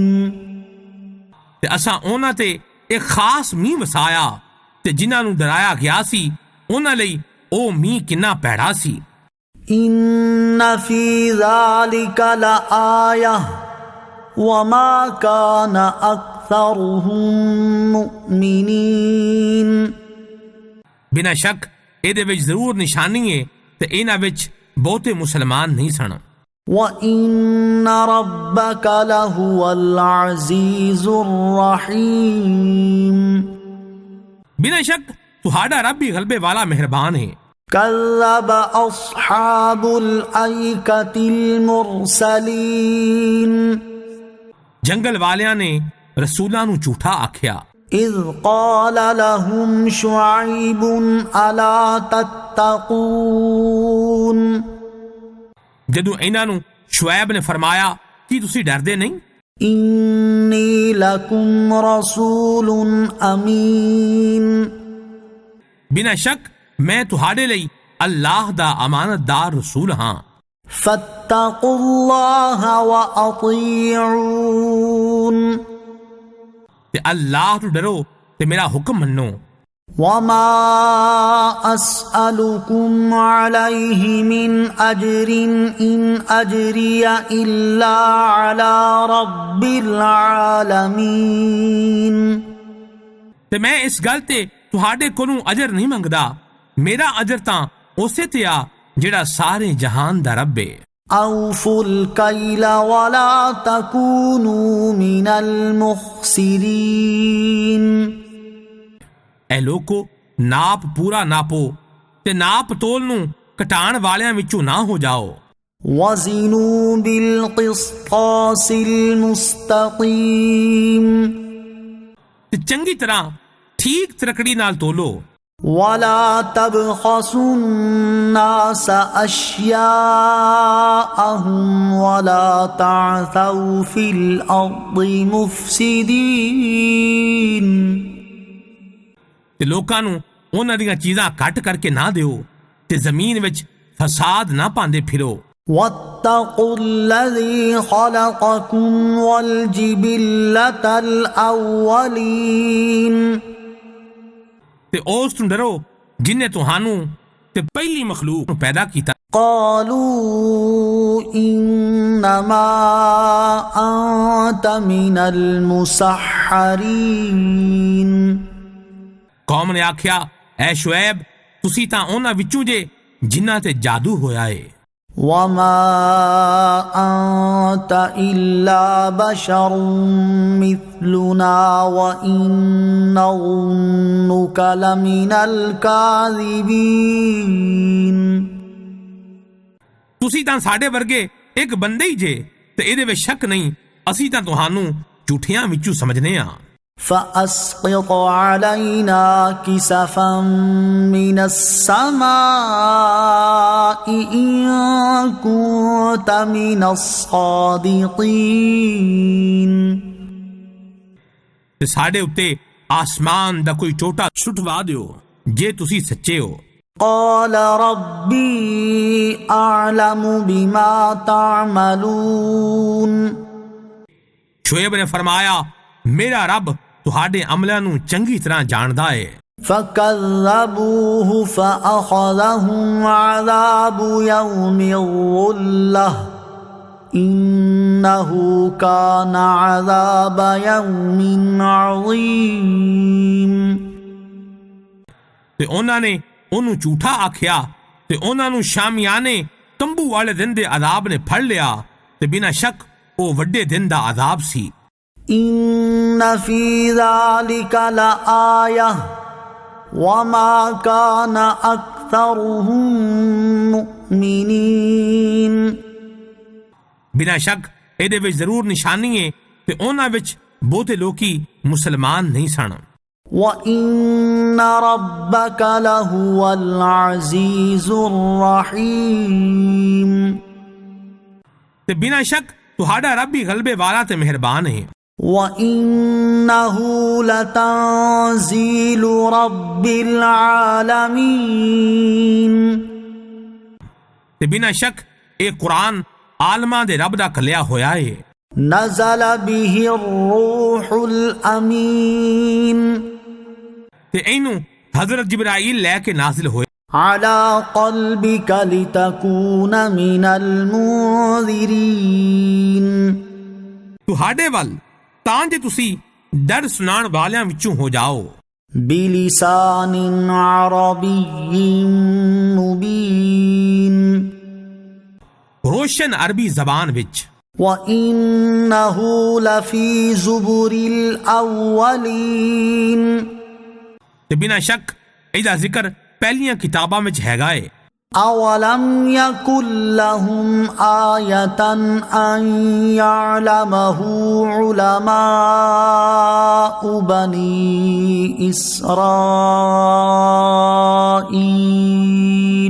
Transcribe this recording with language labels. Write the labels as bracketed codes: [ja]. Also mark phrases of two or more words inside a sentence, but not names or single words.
[pa] ਤੇ ਅਸਾਂ ਉਹਨਾਂ ਤੇ ਇੱਕ ਖਾਸ ਮੀਂਹ ਵਸਾਇਆ ਤੇ ਜਿਨ੍ਹਾਂ ਨੂੰ ਡਰਾਇਆ ਗਿਆ ਸੀ ਉਹਨਾਂ ਲਈ ਉਹ ਮੀਂਹ ਕਿੰਨਾ ਭੈੜਾ ਸੀ [ar] إن في ذلك لآية وما كان أكثرهم مؤمنين [pa] ਬਿਨਾਂ ਸ਼ੱਕ ਇਹਦੇ ਵਿੱਚ ਜ਼ਰੂਰ ਨਿਸ਼ਾਨੀ ਹੈ ਤੇ ਇਹਨਾਂ ਵਿੱਚ ਬਹੁਤੇ ਮੁਸਲਮਾਨ ਨਹੀਂ ਸਨ [ar] وَإِنَّ رَبَّكَ لَهُوَ الْعَزِيزُ الرَّحِيمُ [pa] ਬਿਨਾਂ ਸ਼ੱਕ ਤੁਹਾਡਾ ਰੱਬ ਵੀ ਗਲਬੇ ਵਾਲਾ ਮਿਹਰਬਾਨ ਹੈ [ar] كذب أصحاب الأيكة المرسلين [pa] ਜੰਗਲ ਵਾਲਿਆਂ ਨੇ ਰਸੂਲਾਂ ਨੂੰ ਝੂਠਾ ਆਖਿਆ [ar] إذ قال لهم شعيب ألا تتقون [pa] ਜਦੋਂ ਇਹਨਾਂ ਨੂੰ ਸ਼ੁਐਬ ਨੇ ਫਰਮਾਇਆ ਕੀ ਤੁਸੀਂ ਡਰਦੇ ਨਹੀਂ [ar] إني لكم رسول أمين [pa] ਬਿਨਾਂ ਸ਼ੱਕ ਮੈਂ ਤੁਹਾਡੇ ਲਈ ਅੱਲਾਹ ਦਾ ਅਮਾਨਤਦਾਰ ਰਸੂਲ ਹਾਂ [ar] فاتقوا الله وأطيعون [pa] ਤੇ ਅੱਲਾਹ ਤੋਂ ਡਰੋ ਤੇ ਮੇਰਾ ਹੁਕਮ ਮੰਨੋ [ar] وما أسألكم عليه من أجر إن أجري إلا على رب العالمين. [pa] تے میں اس گل تے تہاڈے کولوں اجر نہیں منگدا، میرا اجر تاں اسے تے آ جڑا سارے جہان دا رب ہے. [ar] أوفوا الكيل ولا تكونوا من المخسرين. [pa] اے لوکو ناپ پورا ناپو تے ناپ تول نوں کٹان والیاں وچوں نہ ہو جاؤ. [ar] وزنوا بالقسطاس المستقيم. [pa] تے چنگی طرح ٹھیک ترکڑی نال تولو. [ar] ولا تبخسوا الناس أشياءهم ولا تعثوا في الأرض مفسدين. [pa] تے لوکاں نوں انہاں دیاں چیزاں کٹ کر کے نہ دیو تے زمین وچ فساد نہ پاندے پھرو. [ar] واتقوا الذي خلقكم والجبلة الأولين. [pa] تے اس تو ڈرو جن نے تہانوں تے پہلی مخلوق نوں پیدا کیتا. [ar] قالوا انما انت من المسحرين. [pa] قوم نے آکھیا اے شعیب تسی تاں انہاں وچوں جے جنہاں تے جادو ہویا ہے. [ar] وما انت الا بشر مثلنا وان نظنك لمن الكاذبين. [pa] تسی تاں ساڈے ورگے ایک بندے ہی جے تے اے دے وچ شک نہیں اسی تاں تہانوں جھوٹیاں وچوں سمجھنے ہاں. [ar] فأسقط علينا كسفا من السماء إن كنت من الصادقين. [pa] تے ساڈے اُتے آسمان دا کوئی ٹوٹا سٹوا دیو جے تسی سچے ہو. [ar] قال ربي أعلم بما تعملون. [pa] شعیب نے فرمایا میرا رب تہاڈے عملاں نوں چنگی طرح جاندا ہے. [ar] فكذبوه فأخذهم عذاب يوم الظلة إنه كان عذاب يوم عظيم. [pa] تے انہاں نے انہوں جھوٹا آکھیا تے انہاں نوں شامیانے تمبو والے دن دے عذاب نے پھڑ لیا تے بنا شک او وڈے دن دا عذاب سی. [ar] إن في ذلك لآية وما كان أكثرهم مؤمنين. [pa] بنا شک اے دے وچ ضرور نشانی ہے تے انہاں وچ بہتے لوکی مسلمان نہیں سن. [ar] وَإِنَّ رَبَّكَ لَهُوَ الْعَزِيزُ الرَّحِيمُ. [pa] تے بنا شک تہاڈا رب بھی غلبے والا تے مہربان ہے. [ar] وَإِنَّهُ لَتَنزِيلُ رَبِّ الْعَالَمِينَ. [pa] تے بنا شک اے قرآن عالماں دے رب دا کلیا ہویا ہے. [ar] نزل به الروح الأمين. [pa] تے اینوں حضرت جبرائیل لے کے نازل ہوئے. [ar] على قلبك لتكون من المنذرين. [pa] تہاڈے ول تاں جے تسی ڈر سنان والیاں وچوں ہو جاؤ. [ar] بلسان عربي مبين. [pa] روشن عربی زبان وچ. [ar] وَإِنَّهُ لَفِي زُبُرِ الْأَوَّلِينَ. [pa] تے بنا شک ایدا ذکر پہلیاں کتاباں وچ ہیگا ہے. [ar] أَوَلَمْ يَكُنْ لَهُمْ آيَةً أَنْ يَعْلَمَهُ عُلَمَاءُ بَنِي إِسْرَائِيلَ.